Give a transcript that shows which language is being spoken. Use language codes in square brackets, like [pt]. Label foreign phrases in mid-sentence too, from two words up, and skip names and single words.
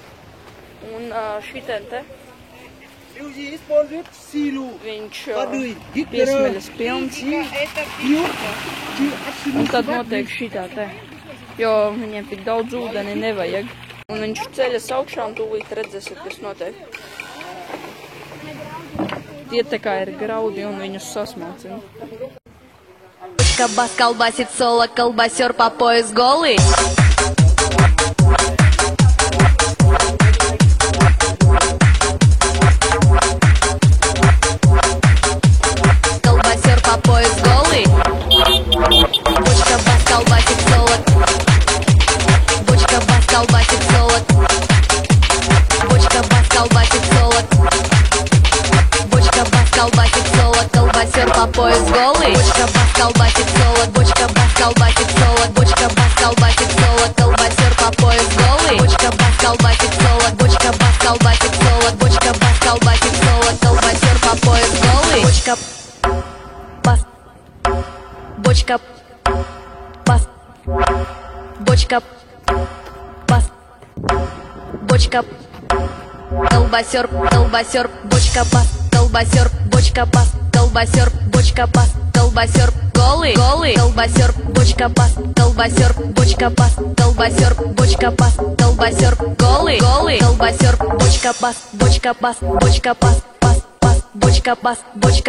[lv] Un šitien te viņš piesmeļas pilns. Un tad notiek šitā te, jo viņiem tik daudz ūdeni nevajag. Un viņš ceļas augšā un tūlīt redzēsiet, kas notiek. Tie tā kā ir graudi un viņus сосмалцina. [ru] Кабас колбасит соло, колбасер по пояс голый. Колбасер по пояс голый. Бочка бас колбасит соло. Бочка бас колбасит соло. Бочка бас колбасит соло. Колбасит соло, колбасер по пояс голый. Бочка бас колбасит соло, бочка бас колбасит соло, бочка бас колбасит соло, колбасер по пояс голый. Бочка бас колбасит соло, бочка бас колбасит соло, бочка бас колбасит соло, колбасер по пояс голый. Бочка бас, бочка бас, бочка бас, бочка колбасер, колбасер, бочка бас. Колбасер, бочка бас, колбасер, бочка бас, колбасер, голый, голый, колбасер, бочка бас, колбасер, бочка бас, колбасер, бочка бас, колбасер, голый, голый, колбасер, бочка бас, бочка бас, бочка бас, бас, бас, бочка бас, бочка